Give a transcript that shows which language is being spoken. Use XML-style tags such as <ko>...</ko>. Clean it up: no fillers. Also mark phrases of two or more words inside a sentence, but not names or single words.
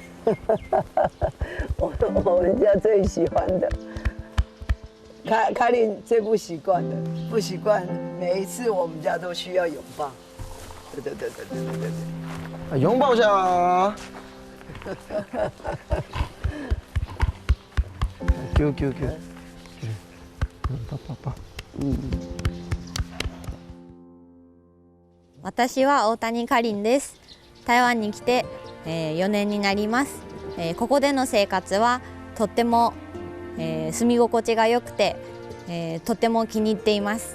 <zh>我们家最喜欢的，凯琳最不习惯的，不习惯每一次我们家都需要拥抱。对。拥抱一下。Q。抱。</zh> <ja>私は大谷かりんです。台湾に来て、4年になります。ここでの生活はとっても、住み心地が良くて、とっても気に入っています。</ja>